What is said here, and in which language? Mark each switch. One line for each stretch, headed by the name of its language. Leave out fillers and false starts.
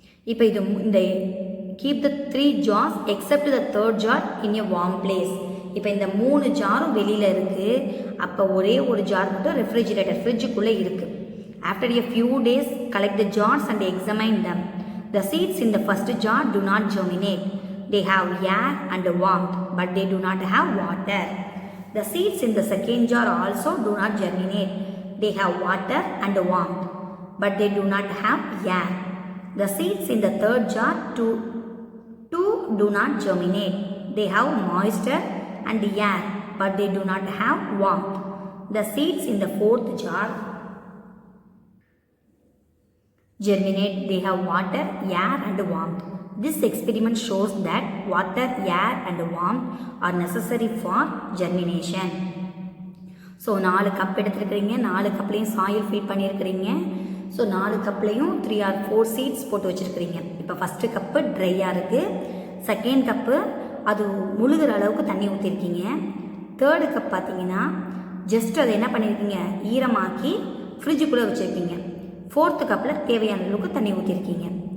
Tamil: இப்போ இந்த
English: Keep the 3 jars except the third jar in a warm place.
Tamil: இப்போ இந்த 3 ஜாரும் வெளியில் இருக்குது. அப்போ ஒரே ஒரு ஜார் மட்டும் ரெஃப்ரிஜிரேட்டர், ஃப்ரிட்ஜுக்குள்ளே இருக்குது.
English: After a few days collect the jars and examine them. The seeds in the first jar do not germinate. They have air and warmth, but they do not have water. The seeds in the second jar also do not germinate. They have water and warmth, but they do not have air. The seeds in the third jar too do not germinate. They have moisture and air, but they do not have warmth. The seeds in the fourth jar germinate. They have water, air and warmth. This experiment shows that water, air and warmth are necessary for germination.
Tamil: So 4 cup எடுத்துருக்கிறீங்க, 4 கப்லேயும் soil fill பண்ணியிருக்கிறீங்க. So 4 கப்லேயும் 3 or 4 seeds போட்டு வச்சுருக்கிறீங்க. இப்போ first cup ட்ரையாக இருக்குது, second cup அது முழுகிற அளவுக்கு தண்ணி ஊற்றிருக்கீங்க, third cup பார்த்தீங்கன்னா ஜஸ்ட் அதை என்ன பண்ணியிருக்கீங்க, ஈரமாக்கி ஃப்ரிட்ஜுக்குள்ளே வச்சுருக்கீங்க, ஃபோர்த்து கப்பில் தேவையான அளவுக்கு தண்ணி ஊற்றிருக்கீங்க.